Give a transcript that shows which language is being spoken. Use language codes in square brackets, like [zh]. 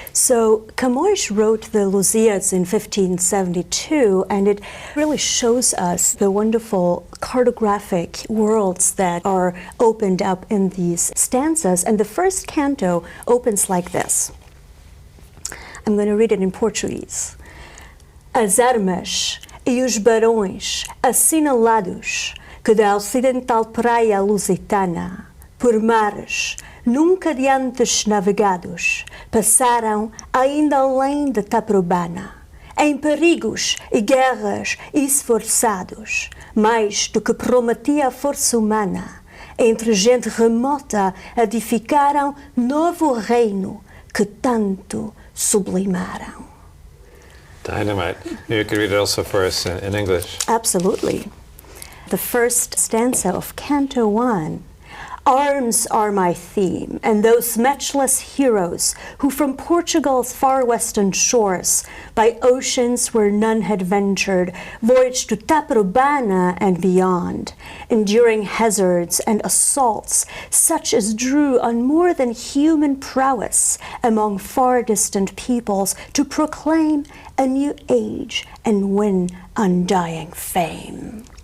[en] So Camões wrote the Lusíads in 1572, and it really shows us the wonderful cartographic worlds that are opened up in these stanzas. And the first canto opens like this. I'm going to read it in Portuguese. [pt] As armas e os barões assinalados que da ocidental praia lusitana, por mares nunca de antes navegados, passaram ainda além de Taprobana, em perigos e guerras esforçados, mais do que prometia a força humana, entre gente remota edificaram novo reino que tanto sublimaram. [en] Dynamite. Maybe you could read it also for us in English. Absolutely. The first stanza of Canto 1. Arms are my theme, and those matchless heroes who from Portugal's far western shores, by oceans where none had ventured, voyaged to Taprobana and beyond, enduring hazards and assaults such as drew on more than human prowess among far distant peoples to proclaim a new age and win undying fame.